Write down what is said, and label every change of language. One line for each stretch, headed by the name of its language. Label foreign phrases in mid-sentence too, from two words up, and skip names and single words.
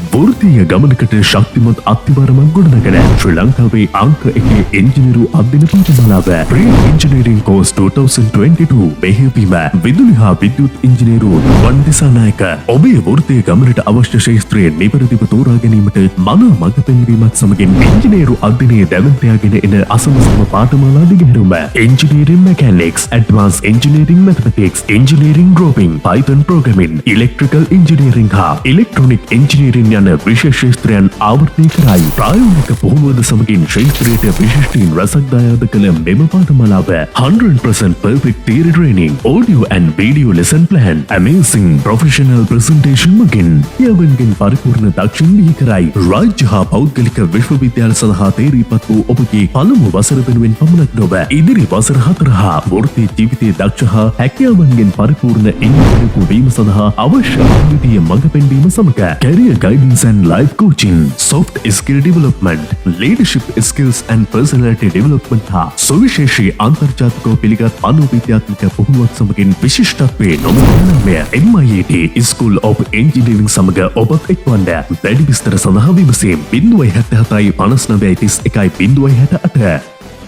Sinhala: වෘත්තීය ගමනකට ශක්තිමත් අත්තිවාරමක් ගොඩනගන ශ්‍රී ලංකාවේ අංක 1 ඉංජිනේරු අධ්‍යයන පාඨමාලාව Pre Engineering Course 2022 මෙහෙයවීම විදුලි හා විද්‍යුත් ඉංජිනේරු රුවන් දිසානායක ඔබේ වෘත්තීය ගමනට අවශ්‍ය ක්ෂේත්‍රයේ නිවැරදිව තෝරා ගැනීමට මන මඟ පෙන්වීමත් සමගින් ඉංජිනේරු අධ්‍යයනයේ දැවැන්තයාගෙන එන අසමසම පාඨමාලා දිගහැරුම
English: Engineering Mechanics, Advanced Engineering Mathematics, Engineering Drawing, Python Programming, Electrical Engineering හා Electronic Engineering
Sinhala: යන විශේෂ ක්ෂේත්‍රයන් ආවර්තනය කරයි. ප්‍රායෝගික පුහුණුවද සමගින් ක්ෂේත්‍රයට විශිෂ්ටීන් රසක් දායාද කළ මෙම පාඨමාලාව
English: 100% perfect theory training, audio and video lesson plan, amazing professional presentation
Sinhala: මගින් යවන්ගෙන් පරිපූර්ණ දක්ෂින් බිහි කරයි. රාජ්‍ය හා පෞද්ගලික විශ්වවිද්‍යාල සඳහා තේරීපත් වූ ඔබගේ පළමු වසර වෙනුවෙන් පමණක් නොව ඉදිරි වසර 4 හා වෘත්ති ජීවිතයේ දක්ෂ හා හැකියාවන්ගෙන් පරිපූර්ණ ඉංජිනේරු වීම සඳහා අවශ්‍ය අද්විතීය මඟ පෙන්වීම සමග
English: career guidance and life coaching, soft skill development, leadership skills and personality development
Sinhala: හා සුවිශේෂී අන්තර්ජාතිකව පිළිගත් මනෝවිද්‍යාත්මක පුහුණුවක් සමගින් විශිෂ්ටත්වයේ නොමැති MIAT School of Engineering සමග ඔබත් එක්වන්න. වැඩි විස්තර සඳහා විමසීම් 077 59 31 068